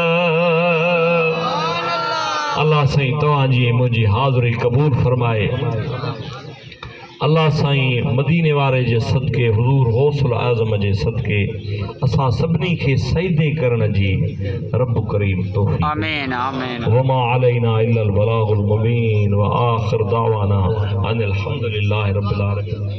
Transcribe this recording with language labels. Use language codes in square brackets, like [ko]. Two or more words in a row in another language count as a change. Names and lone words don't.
[sd] अल्लाह साईं तव्हांजी मुंहिंजी हाज़िरी क़बूल फरमाए। अल्लाह साईं मदीने वारे जे सदके हुज़ूर गौसुल आज़म जे सदके असां सभिनी खे सजदे करण जी रब करीम तौफ़ीक़। आमीन आमीन। [ar] وما علينا إلا البلاغ المبين وآخر دعوانا أن الحمد لله رب العالمين.